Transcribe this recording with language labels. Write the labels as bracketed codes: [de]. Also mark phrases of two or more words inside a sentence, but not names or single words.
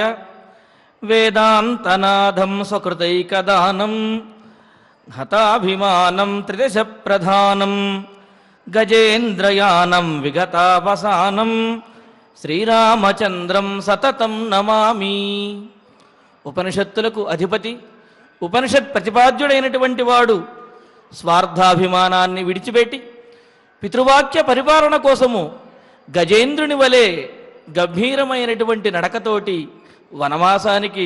[sa] वेदांतनाथं स्वकृतैकदानं हताभिमानं त्रिदश प्रधानं गजेन्द्रयानं विगतावसानं श्रीरामचंद्रं सततं नमामि। [te] ఉపనిషత్తులకు అధిపతి ఉపనిషత్ ప్రతిపాద్యుడైనటువంటి వాడు స్వార్థాభిమానాన్ని విడిచిపెట్టి పితృవాక్య పరిపాలన కోసము గజేంద్రుని వలె గంభీరమైనటువంటి నడకతోటి వనవాసానికి